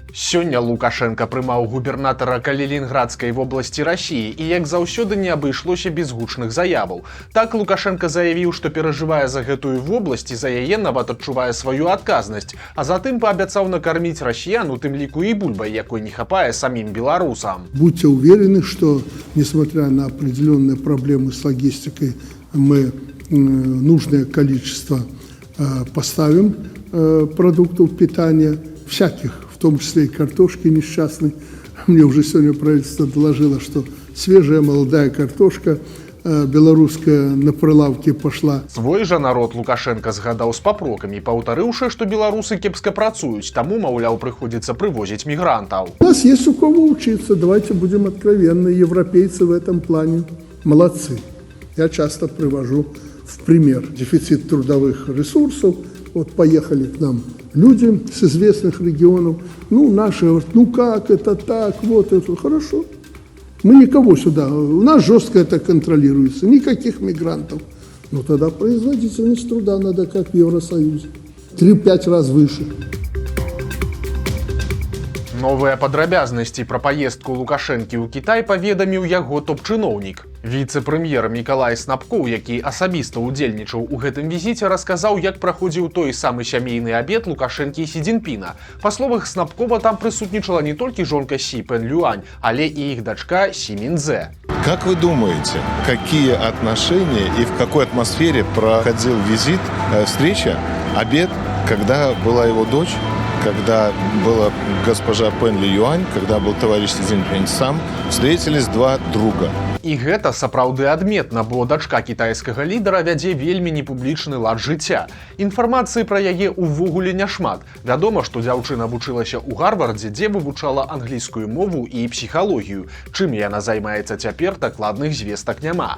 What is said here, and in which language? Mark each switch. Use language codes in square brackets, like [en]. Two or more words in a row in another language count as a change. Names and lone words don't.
[be] Сёння Лукашенка прымаў губернатара Калінінградскай вобласці Расіі і, як заўсёды, не абышлося без гучных заяваў. Так Лукашенка заявіў, што перажывае за гэтую вобласць і за яе нават адчувае сваю адказнасць, а затым паабяцаў накарміць расіян, у тым ліку і бульбай, якой не хапае самім беларусам. [ru] Будьте уверены, что, несмотря на определенные проблемы с логистикой, мы нужное количество поставим продуктов питания, всяких, в том числе и картошки несчастной. Мне уже сегодня правительство доложило, что свежая молодая картошка беларуская на прилавке пошла. Свой жа народ Лукашенка згадаў з папрокамі, паўтарыўшы, што беларусы кепска працуюць, таму, маўляў, прыходзіцца прывозіць мігрантаў. У нас есть у кого учиться, давайте будем откровенны, европейцы в этом плане молодцы. Я часто привожу в пример дефицит трудовых ресурсов. Вот поехали к нам люди с известных регионов. Наши говорят, как это так, вот это. Хорошо. Мы никого сюда, у нас жестко это контролируется, никаких мигрантов. Тогда производительность труда надо как в Евросоюзе. 3-5 раз выше. [be] Новыя падрабязнасці пра паездку Лукашэнкі ў Кітай паведаміў яго топ-чыноўнік. Віцэ-прэм'ер Мікалай Снапкоў, які асабіста ўдзельнічаў у гэтым візіце, расказаў, як праходзіў той самы сямейны абед Лукашэнкі і Сі Цзіньпіна. Па словах Снапкова, там прысутнічала не толькі жонка Сі Пэн Люань, але і іх дачка Сі Міндзе. [ru] Как вы думаете, какие отношения и в какой атмосфере проходил визит, встреча, обед, когда была его дочь, когда была госпожа Пэн Люань, когда был товарищ Си Цзиньпин сам, встретились два друга. [be] І гэта сапраўды адметна, бо дачка кітайскага лідара вядзе вельмі непублічны лад жыцця. Інфармацыі пра яе ўвогуле няшмат. Вядома, што дзяўчына вучылася ў Гарвардзе, дзе вывучала англійскую мову і псіхалогію. Чым яна займаецца цяпер, дакладных звестак няма.